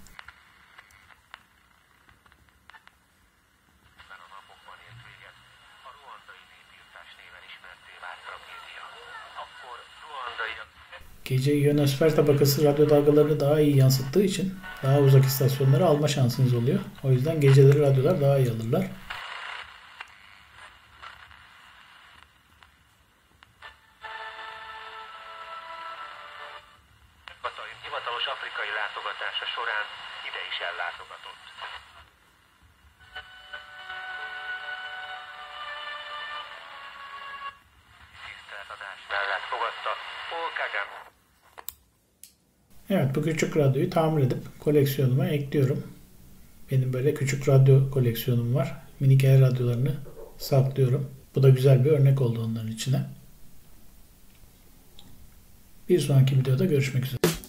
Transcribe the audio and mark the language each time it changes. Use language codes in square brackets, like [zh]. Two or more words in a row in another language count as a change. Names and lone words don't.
[tr] Gece ionosfer tabakası radyo dalgalarını daha iyi yansıttığı için daha uzak istasyonları alma şansınız oluyor. O yüzden geceleri radyolar daha iyi alırlar. [hu] Hivatalos afrikai látogatása során ide is ellátogatott. Tiszteletadás mellett fogadta Paul Kagame. [tr] Evet, bu küçük radyoyu tamir edip koleksiyonuma ekliyorum. Benim böyle küçük radyo koleksiyonum var. Minik el radyolarını saklıyorum. Bu da güzel bir örnek oldu onların içine. Bir sonraki videoda görüşmek üzere.